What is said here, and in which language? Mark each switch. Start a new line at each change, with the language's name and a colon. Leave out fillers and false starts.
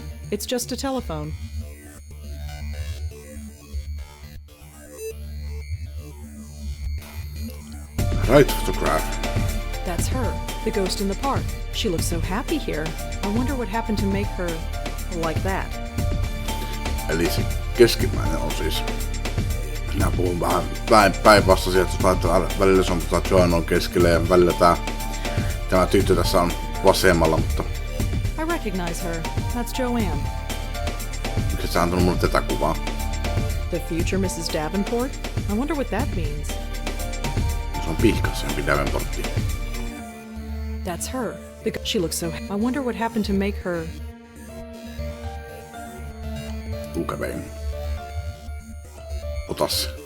English: It's just a telephone. Right photograph. That's her, the ghost in the park. She looks so happy here. I wonder what happened to make her like that.
Finnish: Eli se keskimmäinen on siis... Minä puhun vähän päinvastaisia, että välillä se on Joan on keskellä ja välillä tämä tyttö tässä on vasemmalla, mutta...
English: I recognize her. That's Joanne.
Finnish: Miksi sä antanut mulle tätä kuvaa?
English: The future Mrs. Davenport? I wonder what that means.
Finnish: Se on pihkaisempi Davenportti.
English: That's her. She looks so... I wonder what happened to make her...
Finnish: Tukevein. Ota se.